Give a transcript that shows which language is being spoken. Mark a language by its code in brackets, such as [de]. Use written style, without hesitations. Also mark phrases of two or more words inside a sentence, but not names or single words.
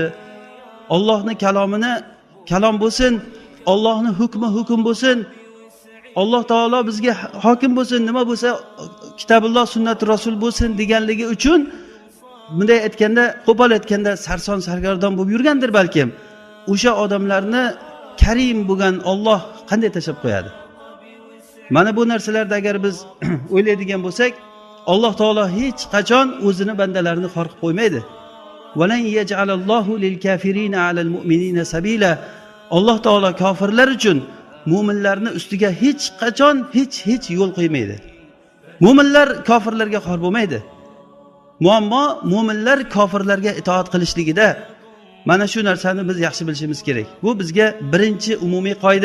[uz] Allohning kalomini kalom bo'lsin, Allohning hukmi hukm bo'lsin, Alloh taolo bizga hokim bo'lsin, nima bo'lsa kitobulloh, sunnat rasul bo'lsin deganligi uchun bunday aytganda, qo'pol aytganda sarson sargardon bo'lib yurgandir balkim. O'sha odamlarni Karim bo'lgan Alloh qanday tashab qo'yadi? Mana bu narsalarda agar biz o'ylaydigan bo'lsak, Alloh taolo hech qachon o'zini bandalarini xor qilib qo'ymaydi. [ar] ولن يجعل الله للكافرين على المؤمنين سبيلا. [uz] Alloh taolo kofirlar uchun mu'minlarni ustiga hech qachon hech yo'l qo'ymaydi. Mu'minlar kofirlarga xor bo'lmaydi. Muammo mu'minlar kofirlarga itoat qilishligida. Mana shu narsani biz yaxshi bilishimiz kerak. Bu bizga birinchi umumiy qoida.